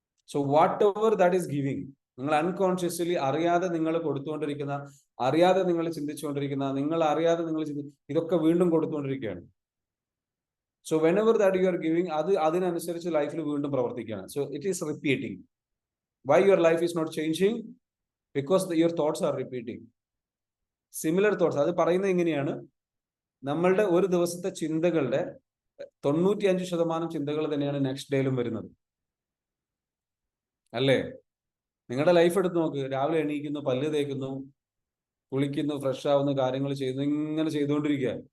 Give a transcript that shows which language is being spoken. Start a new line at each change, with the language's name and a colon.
English: So whatever that is giving,
Malayalam: നിങ്ങൾ unconsciously അറിയാതെ നിങ്ങൾ കൊടുത്തുകൊണ്ടിരിക്കുന്ന, അറിയാതെ നിങ്ങൾ ചിന്തിച്ചുകൊണ്ടിരിക്കുന്ന, നിങ്ങൾ അറിയാതെ നിങ്ങൾ ഇതൊക്കെ വീണ്ടും കൊടുത്തുകൊണ്ടിരിക്കുകയാണ്.
English: so whenever that you are giving,
Malayalam: അത് അതിനനുസരിച്ച് ലൈഫിൽ വീണ്ടും പ്രവർത്തിക്കുകയാണ്.
English: So it is repeating. Why your life is not changing? Because your thoughts are repeating. Similar thoughts.
Malayalam: അത് പറയുന്നത് എങ്ങനെയാണ്? നമ്മളുടെ ഒരു ദിവസത്തെ ചിന്തകളുടെ 95% ചിന്തകൾ തന്നെയാണ് നെക്സ്റ്റ് ഡേയിലും വരുന്നത്, അല്ലേ? നിങ്ങളുടെ ലൈഫ് എടുത്ത് നോക്ക്. രാവിലെ എണീക്കുന്നു, പല്ല് തേക്കുന്നു, കുളിക്കുന്നു, ഫ്രഷ് ആവുന്നു, കാര്യങ്ങൾ ചെയ്യുന്നു, ഇങ്ങനെ ചെയ്തുകൊണ്ടിരിക്കുക.